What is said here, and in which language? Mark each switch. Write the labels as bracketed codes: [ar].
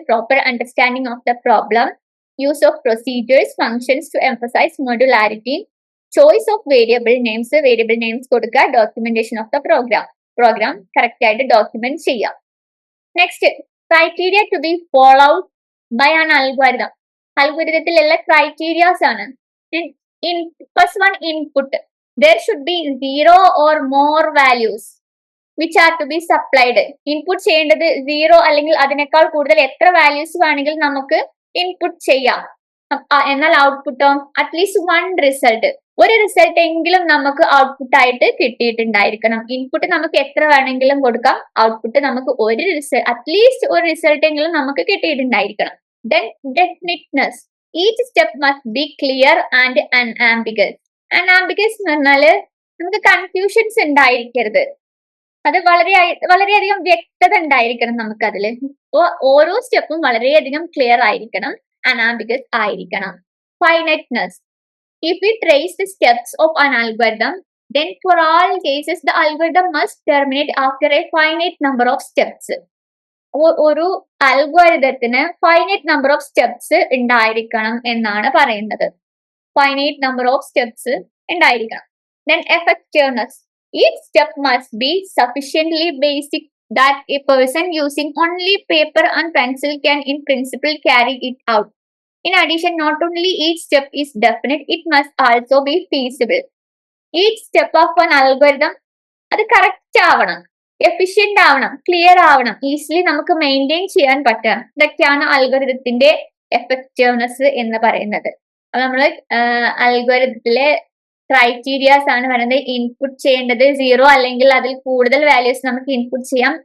[en] Proper understanding of the problem, use of procedures functions to emphasise modularity, choice of variable names കൊടുക്കുക, documentation of the program correct ആയിട്ട് document ചെയ്യാം. Next, criteria to be follow out by an algorithm. [ml] അൽഗോരിതത്തിലുള്ള criterias ആണ്. First one, input. [en] There should be 0 or more values which are to be supplied. [ml] Input ചെയ്യേണ്ടത് 0 അല്ലെങ്കിൽ അതിനേക്കാൾ കൂടുതൽ എത്ര values വേണമെങ്കിലും നമുക്ക് ഇൻപുട്ട് ചെയ്യാം. എന്നാൽ ഔട്ട്പുട്ടോ അറ്റ്ലീസ്റ്റ് 1 റിസൾട്ട്, ഒരു റിസൾട്ട് എങ്കിലും നമുക്ക് ഔട്ട്പുട്ട് ആയിട്ട് കിട്ടിയിട്ടുണ്ടായിരിക്കണം. ഇൻപുട്ട് നമുക്ക് എത്ര വേണമെങ്കിലും കൊടുക്കാം, ഔട്ട്പുട്ട് നമുക്ക് അറ്റ്ലീസ്റ്റ് ഒരു റിസൾട്ട് എങ്കിലും നമുക്ക് കിട്ടിയിട്ടുണ്ടായിരിക്കണം. [en] Then definiteness. Each step must be clear and unambiguous. [ml] Unambiguous എന്ന് പറഞ്ഞാല് നമുക്ക് കൺഫ്യൂഷൻസ് ഉണ്ടായിരിക്കരുത്. അത് വളരെയധികം വ്യക്തത ഉണ്ടായിരിക്കണം നമുക്ക് അതില്. ഓരോ സ്റ്റെപ്പും വളരെയധികം ക്ലിയർ ആയിരിക്കണം, unambiguous ആയിരിക്കണം. [en] Finiteness. If we trace the steps of an algorithm, then for all cases the algorithm must terminate after a finite number of steps. [ml] ഒരു അൽഗോരിതത്തിന് ഫൈനൈറ്റ് നമ്പർ ഓഫ് സ്റ്റെപ്സ് ഉണ്ടായിരിക്കണം എന്നാണ് പറയുന്നത്. ഫൈനൈറ്റ് നമ്പർ ഓഫ് സ്റ്റെപ്സ് ഉണ്ടായിരിക്കണം. [en] Then effectiveness. Each step must be sufficiently basic that a person using only paper and pencil can in principle carry it out. In addition, not only each step is definite, it must also be feasible. Each step of an algorithm [ml] അത് correct ആവണം, efficient ആവണം, clear ആവണം, easily നമുക്ക് maintain ചെയ്യാൻ പറ്റണം. ഇതൊക്കെയാണ് അൽഗോരിതത്തിന്റെ effectiveness എന്ന് പറയുന്നത്. അപ്പൊ നമ്മള് അൽഗോരിതത്തിലെ ക്രൈറ്റീരിയാസ് ആണ് പറയുന്നത്. ഇൻപുട്ട് ചെയ്യേണ്ടത് 0 അല്ലെങ്കിൽ അതിൽ കൂടുതൽ വാല്യൂസ് നമുക്ക് ഇൻപുട്ട് ചെയ്യാം.